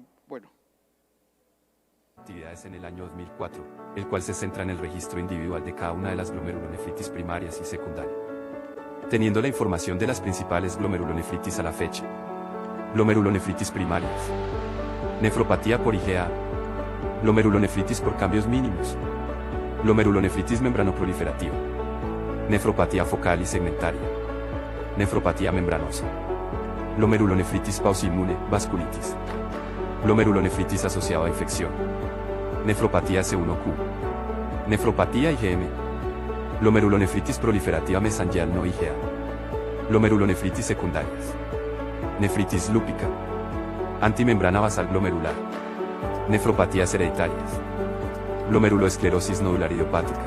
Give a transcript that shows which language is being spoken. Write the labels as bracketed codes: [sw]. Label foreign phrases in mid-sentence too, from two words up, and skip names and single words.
[es] actividades en el año 2004, el cual se centra en el registro individual de cada una de las glomerulonefritis primarias y secundarias, teniendo la información de las principales glomerulonefritis a la fecha. Glomerulonefritis primarias, nefropatía por IgA, glomerulonefritis por cambios mínimos, glomerulonefritis membranoproliferativa, nefropatía focal y segmentaria, nefropatía membranosa, glomerulonefritis pausiinmune, vasculitis, glomerulonefritis asociada a infección, nefropatía C1Q, nefropatía IgM, glomerulonefritis proliferativa mesangial no IgA, glomerulonefritis secundarias, nefritis lúpica, antimembrana basal glomerular, nefropatías hereditarias, glomeruloesclerosis nodular idiopática,